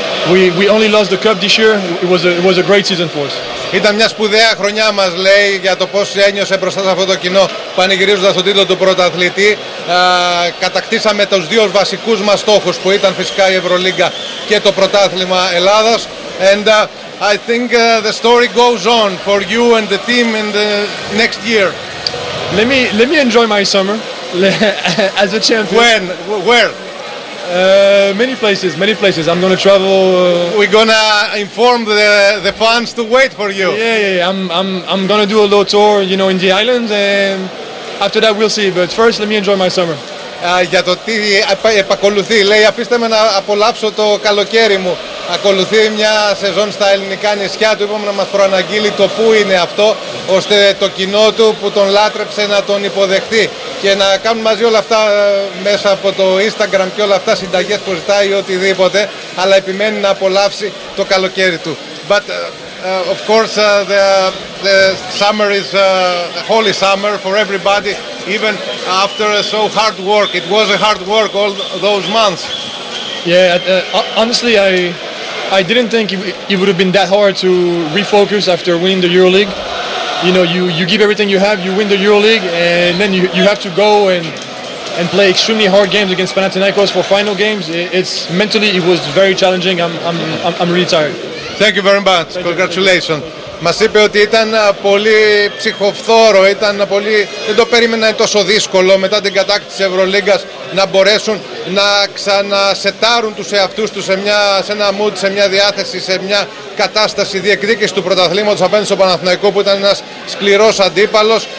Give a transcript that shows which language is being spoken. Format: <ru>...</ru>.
<en>We only lost the cup this year. It was a great season for us.</en> <el>Ήταν μια σπουδαία χρονιά, μας λέει, για το πώς ένιωσε μπροστά σε αυτό το κοινό πανηγυρίζοντας τον τίτλο του πρωταθλητή. Κατακτήσαμε τους δύο βασικούς μας στόχους, που ήταν φυσικά η Ευρωλίγκα και το πρωτάθλημα Ελλάδας.</el> <en>And I think the story goes on for you and the team in the next year. Let me enjoy my summer as a champion. When? Where? Many places. I'm gonna travel. We're gonna inform the fans to wait for you. Yeah. I'm gonna do a little tour, in the islands, and after that we'll see. But first, let me enjoy my summer.</en> <el>Για το τι επακολουθεί, λέει, αφήστε με να απολαύσω το καλοκαίρι μου. Ακολουθεί μια σεζόν στα ελληνικά νησιά. Του είπαμε να μας προαναγγείλει το πού είναι αυτό, ώστε το κοινό του που τον λάτρεψε να τον υποδεχτεί και να κάνουν μαζί όλα αυτά μέσα από το Instagram και όλα αυτά, συνταγές που ζητάει ή οτιδήποτε, αλλά επιμένει να απολαύσει το καλοκαίρι του.</el> <en>But of course the summer is a holy summer for everybody, even after so hard work. It was a hard work all those months. Yeah, honestly, I didn't think it would have been that hard to refocus after winning the EuroLeague. You give everything you have, you win the EuroLeague, and then you have to go and play extremely hard games against Panathinaikos for final games. It's mentally, it was very challenging. I'm really tired. Thank you very much. Congratulations.</en> <el>Μας είπε ότι ήταν πολύ ψυχοφθόρο, δεν το περίμενα τόσο δύσκολο μετά την κατάκτηση της Ευρωλίγκας να μπορέσουν να ξανασετάρουν τους εαυτούς τους σε ένα mood, σε μια διάθεση, σε μια κατάσταση διεκδίκηση του πρωταθλήματος απέναντι στο Παναθηναϊκό, που ήταν ένας σκληρός αντίπαλος.</el>